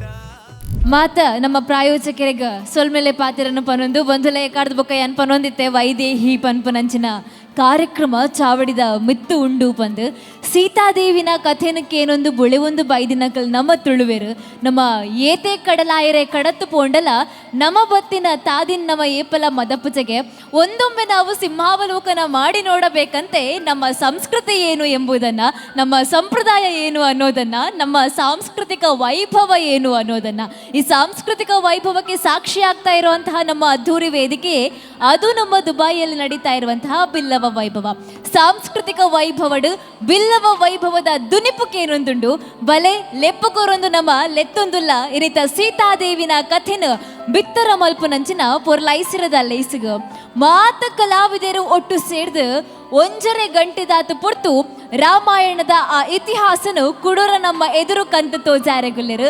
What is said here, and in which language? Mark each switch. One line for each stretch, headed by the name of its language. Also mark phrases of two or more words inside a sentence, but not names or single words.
Tulu: ಮಾತ ನಮ್ಮ ಪ್ರಾಯೋಜಕರಿಗೆ ಸೊಲ್ಮೆಲೆ ಪಾತಿರನ್ನು ಪನೊಂದು ಬಂಧುಲೆ ಕಾಡ್ದ ಬೊಕ್ಕ ಏನ್ ಪನೊಂದಿತ್ತೆ ವೈದೇಹಿ ಪನ್ಪನಂಚಿನ ಕಾರ್ಯಕ್ರಮ ಚಾವಡಿದ ಮಿತ್ತು ಉಂಡು ಪಂದು ಸೀತಾದೇವಿನ ಕಥೆನಕ್ಕೇನೊಂದು ಬುಳೆವೊಂದು ಬೈದಿನಕಲ್ ನಮ್ಮ ತುಳುವೆರು ನಮ್ಮ ಏತೆ ಕಡಲಾಯರೆ ಕಡತ್ತು ಪೋಂಡಲ ನಮ್ಮ ಬತ್ತಿನ ತಾದಿನ ನಮ್ಮ ಏಪಲ ಮದಪುಜಗೆ
Kannada: ಒಂದೊಮ್ಮೆ ನಾವು ಸಿಂಹಾವಲೋಕನ ಮಾಡಿ ನೋಡಬೇಕಂತೆ ನಮ್ಮ ಸಂಸ್ಕೃತಿ ಏನು ಎಂಬುದನ್ನು, ನಮ್ಮ ಸಂಪ್ರದಾಯ ಏನು ಅನ್ನೋದನ್ನು, ನಮ್ಮ ಸಾಂಸ್ಕೃತಿಕ ವೈಭವ ಏನು ಅನ್ನೋದನ್ನು, ಈ ಸಾಂಸ್ಕೃತಿಕ ವೈಭವಕ್ಕೆ ಸಾಕ್ಷಿ ಆಗ್ತಾ ಇರುವಂತಹ ನಮ್ಮ ಅದ್ಧೂರಿ ವೇದಿಕೆ ಅದು ನಮ್ಮ ದುಬೈಯಲ್ಲಿ ನಡೀತಾ ಇರುವಂತಹ ಬಿಲ್ಲವ ವೈಭವ.
Tulu: ಸಾಂಸ್ಕೃತಿಕ ವೈಭವಡು ಬಿಲ್ಲವ ವೈಭವದ ದುನಿಪುಕೇನೊಂದುಂಡು ಬಲೆ ಲೆಪ್ಪಕೋರೊಂದು ನಮ್ಮ ಲೆತ್ತೊಂದುಲ್ಲ ಇರಿತ ಸೀತಾದೇವಿನ ಕಥೆನ ಬಿತ್ತರ ಮಲ್ಪುನಂಚಿನ ಪೊರ್ಲೈಸಿರದ ಲೈಸಿಗ ಮಾತ ಕಲಾವಿದರು ಒಟ್ಟು ಸೇರ್ದು ಒಂಜರೆ ಗಂಟೆದಾತು ಪೊರ್ತು ರಾಮಾಯಣದ ಆ ಇತಿಹಾಸನು ಕುಡೂರ ನಮ್ಮ ಎದುರು ಕಂತು ತೋಜಾರೆಗುಲ್ಲೆರು.